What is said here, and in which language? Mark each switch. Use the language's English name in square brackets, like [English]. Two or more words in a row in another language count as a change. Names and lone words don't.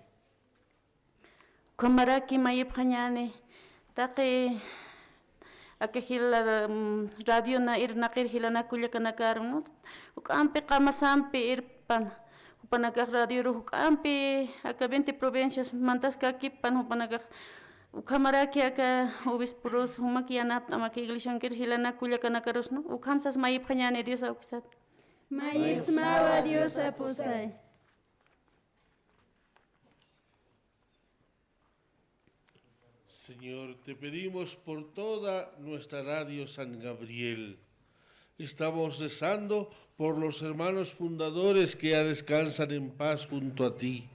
[Aymara] Kamaraki mayipjañane taqi akahila radio na irnaqir hilana kullakanakaru no ukampi qamasampi irpan upanakaq radio ru ukampi aka 20 provincias mantas kakipan upanakaq ukamaraki aka obispurus humaki yanapta amaki iglesiankir hilana kullakanakaros no ukamsas mayipjañane Dios aukisat. Mayipsmawa Dios aposay. [Spanish] Señor, te pedimos por toda nuestra radio San Gabriel. Estamos rezando por los hermanos fundadores que ya descansan en paz junto a ti.